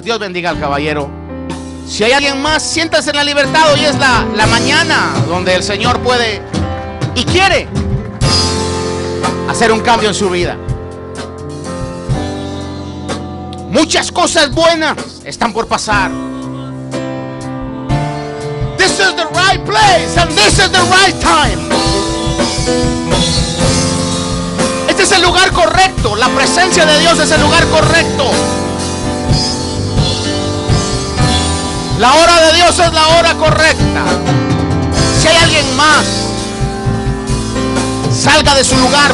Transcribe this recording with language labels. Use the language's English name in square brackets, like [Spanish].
[Spanish] Dios bendiga al caballero. Si hay alguien más, siéntase en la libertad. Hoy es la mañana donde el Señor puede y quiere hacer un cambio en su vida. Muchas cosas buenas están por pasar. [English] This is the right place and this is the right time. [Spanish] Este es el lugar correcto. La presencia de Dios es el lugar correcto. La hora de Dios es la hora correcta. Si hay alguien más, salga de su lugar.